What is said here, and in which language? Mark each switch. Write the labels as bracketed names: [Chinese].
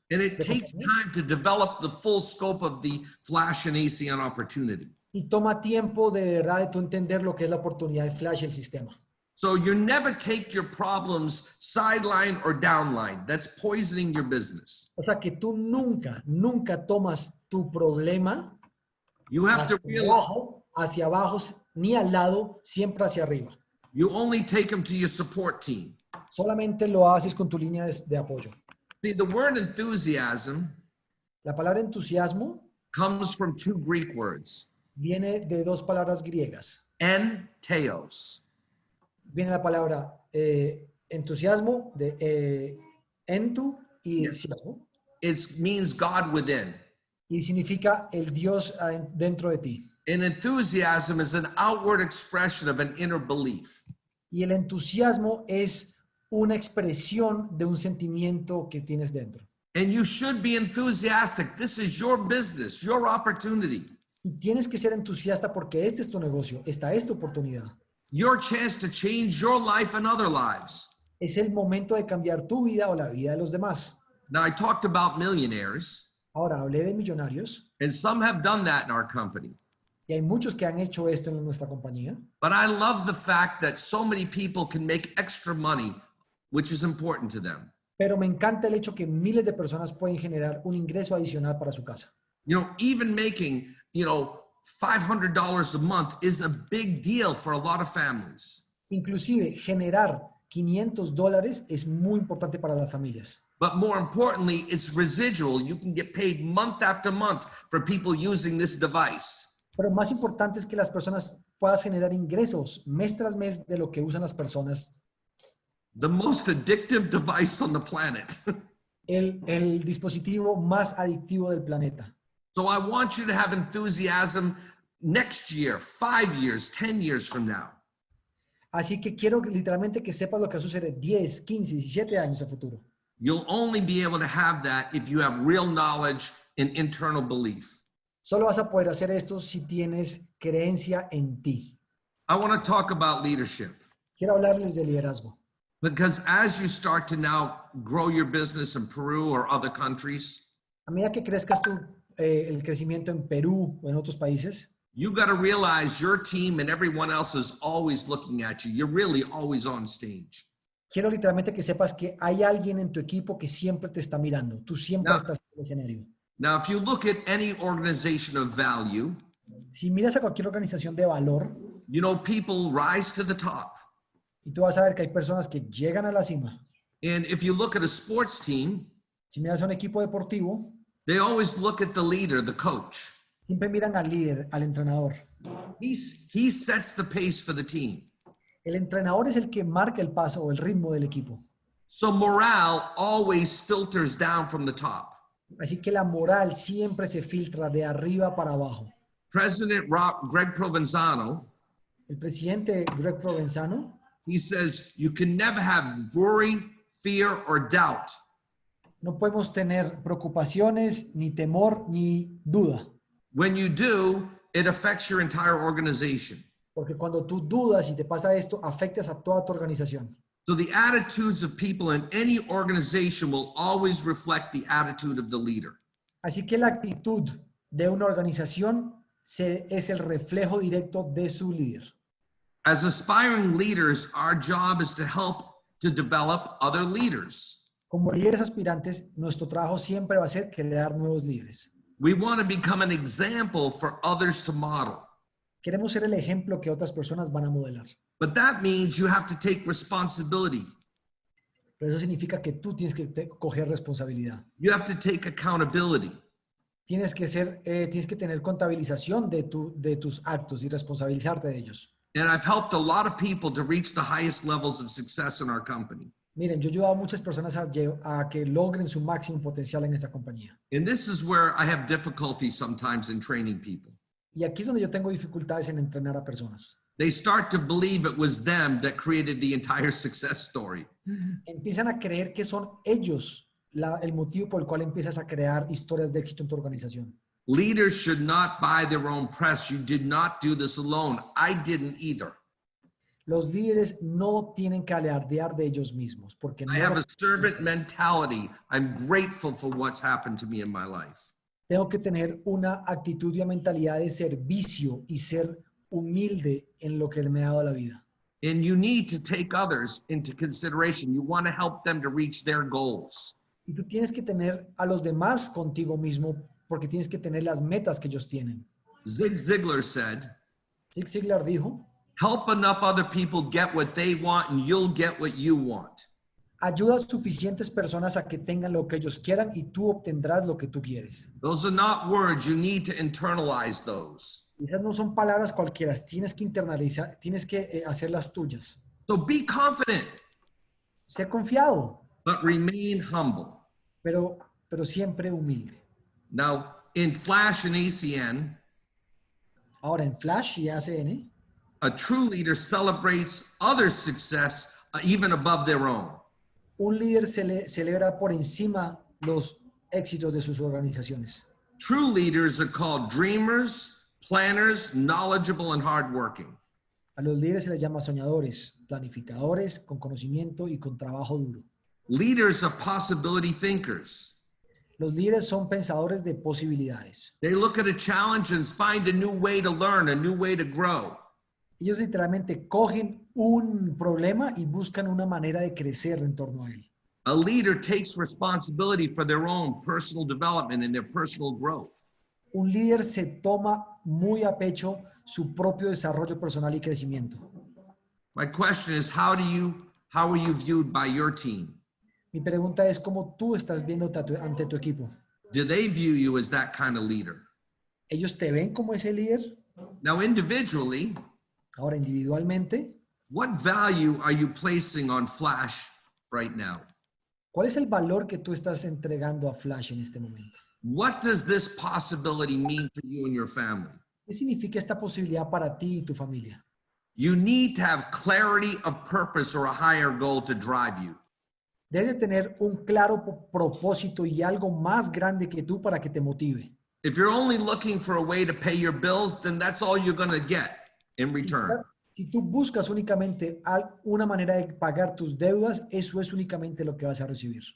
[English] And it takes time to develop the full scope of the Flash and ACN opportunity. [Spanish] Y toma tiempo de verdad de tú entender lo que es la oportunidad de Flash y el sistema. [English] So you never take your problems sideline or downline. That's poisoning your business. [Spanish] O sea que tú nunca tomas tu problema [English] You have to realize [Spanish] hacia abajo, ni al lado, siempre hacia arriba. [English] you only take them to your support team. [Spanish] Solamente lo haces con tu línea de apoyo. [English] See, the word enthusiasm [Spanish] La palabra entusiasmo [English] comes from two Greek words, [Spanish] Viene de dos palabras griegas. [English] entheos. [Spanish] Viene la palabra entusiasmo, de entu y [English] Yes. [Spanish] siasmo, [English] It means God within. [Spanish] y significa el Dios dentro de ti. [English] And enthusiasm is an outward expression of an inner belief. [Spanish] Y el entusiasmo es una expresión de un sentimiento que tienes dentro. [English] And you should be enthusiastic. This is your business, your opportunity, [Spanish] Y tienes que ser entusiasta porque este es tu negocio, esta es tu oportunidad. [English] your chance to change your life and other lives. [Spanish] Es el momento de cambiar tu vida o la vida de los demás. [English] Now, I talked about millionaires, [Spanish] Ahora, hablé de millonarios [English] and some have done that in our company. [Spanish] y hay muchos que han hecho esto en nuestra compañía. [English] But I love the fact that so many people can make extra money, which is important to them. [Spanish] Pero me encanta el hecho que miles de personas pueden generar un ingreso adicional para su casa. [English] You know, even making, $500 a month is a big deal for a lot of families. [Spanish] Inclusive, generar $500 es muy importante para las familias. [English] But more importantly, it's residual. You can get paid month after month for people using this device. [Spanish] Pero más importante es que las personas puedan generar ingresos mes tras mes de lo que usan las personas. [English] The most addictive device on the planet. [Spanish] El dispositivo más adictivo del planeta. [English] So I want you to have enthusiasm next year, 5 years, 10 years from now. [Spanish] Así que quiero literalmente que sepas lo que va a suceder 10, 15, 17 años a futuro. [English] You'll only be able to have that if you have real knowledge and internal belief. [Spanish] Solo vas a poder hacer esto si tienes creencia en ti. [English] I want to talk about leadership [Spanish] Quiero hablarles de liderazgo. [English] because as you start to now grow your business in Peru or other countries, [Spanish] A medida que crezcas tú, el crecimiento en Perú o en otros países, [English] you got to realize your team and everyone else is always looking at you. You're really always on stage. [Spanish] quiero literalmente que sepas que hay alguien en tu equipo que siempre te está mirando. Tú siempre [English] No. [Spanish] estás en el escenario. [English] Now, if you look at any organization of value, [Spanish] Si miras a cualquier organización de valor, [English] people rise to the top. [Spanish] y tú vas a ver que hay personas que llegan a la cima. [English] And if you look at a sports team, [Spanish] Si miras a un equipo deportivo, [English] they always look at the leader, the coach. [Spanish] siempre miran al líder, al entrenador. [English] He sets the pace for the team. [Spanish] El entrenador es el que marca el paso o el ritmo del equipo. [English] So morale always filters down from the top. [Spanish] Así que la moral siempre se filtra de arriba para abajo. [English] President Greg Provenzano, [Spanish] El presidente Greg Provenzano, [English] he says you can never have worry, fear, or doubt [Spanish] no podemos tener preocupaciones, ni temor, ni duda. [English] When you do, it affects your entire organization. [Spanish] Porque cuando tú dudas y te pasa esto, afectas a toda tu organización. [English] So the attitudes of people in any organization will always reflect the attitude of the leader. [Spanish] Así que la actitud de una organización es el reflejo directo de su líder. [English] As aspiring leaders, our job is to help to develop other leaders. [Spanish] Como líderes aspirantes, nuestro trabajo siempre va a ser crear nuevos líderes. [English] We want to become an example for others to model. [Spanish] Queremos ser el ejemplo que otras personas van a modelar. [English] But that means you have to take responsibility. [Spanish] Pero eso significa que tú tienes que coger responsabilidad. [English] You have to take accountability. [Spanish] Tienes que tener contabilización de tus actos y responsabilizarte de ellos. [English] And I've helped a lot of people to reach the highest levels of success in our company. [Spanish] Miren, yo he ayudado a muchas personas a que logren su máximo potencial en esta compañía. [English] And this is where I have difficulty sometimes in training people. [Spanish] Y aquí es donde yo tengo dificultades en entrenar a personas. [English] They start to believe it was them that created the entire success story. [Spanish] Empiezan a creer que son ellos el motivo por el cual empiezas a crear historias de éxito en tu organización. [English] Leaders should not buy their own press. You did not do this alone. I didn't either. [Spanish] Los líderes no tienen que alardear de ellos mismos, porque [English] I have a servant mentality. I'm grateful for what's happened to me in my life. [Spanish] tengo que tener una actitud y una mentalidad de servicio y ser humilde en lo que me ha dado la vida. [English] And you need to take others into consideration. You want to help them to reach their goals. [Spanish] Y tú tienes que tener a los demás contigo mismo porque tienes que tener las metas que ellos tienen. [English] Zig Ziglar said, [Spanish] Zig Ziglar dijo, [English] help enough other people get what they want and you'll get what you want. [Spanish] Ayuda a suficientes personas a que tengan lo que ellos quieran y tú obtendrás lo que tú quieres. [English] Those are not words. You need to internalize those. [Spanish] Esas no son palabras cualquiera, tienes que internalizar, tienes que hacerlas tuyas. [English] So be confident, [Spanish] Sé confiado, [English] but remain humble. [Spanish] pero siempre humilde. [English] Now, in Flash and ACN, [Spanish] Ahora, en Flash y ACN, [English] a true leader celebrates others' success even above their own. [Spanish] un líder celebra por encima los éxitos de sus organizaciones. [English] True leaders are called dreamers, planners, knowledgeable, and hardworking. [Spanish] A los líderes se les llama soñadores, planificadores, con conocimiento y con trabajo duro. [English] Leaders are possibility thinkers. [Spanish] Los líderes son pensadores de posibilidades. [English] They look at a challenge and find a new way to learn, a new way to grow. [Spanish] Ellos literalmente cogen un problema y buscan una manera de crecer en torno a él. [English] A leader takes responsibility for their own personal development and their personal growth. [Spanish] Un líder se toma muy a pecho su propio desarrollo personal y crecimiento. [English] My question is, how are you viewed by your team? [Spanish] Mi pregunta es cómo tú estás viendo ante tu equipo. [English] Do they view you as that kind of leader? [Spanish] ¿Ellos te ven como ese líder? [English] Now, individually, [Spanish] Ahora, individualmente, [English] what value are you placing on Flash right now? [Spanish] ¿cuál es el valor que tú estás entregando a Flash en este momento? [English] What does this possibility mean for you and your family? [Spanish] ¿Qué significa esta posibilidad para ti y tu familia? [English] You need to have clarity of purpose or a higher goal to drive you. [Spanish] Debes de tener un claro propósito y algo más grande que tú para que te motive. [English] If you're only looking for a way to pay your bills, then that's all you're going to get in return. [Spanish] Si tú buscas únicamente una manera de pagar tus deudas, eso es únicamente lo que vas a recibir.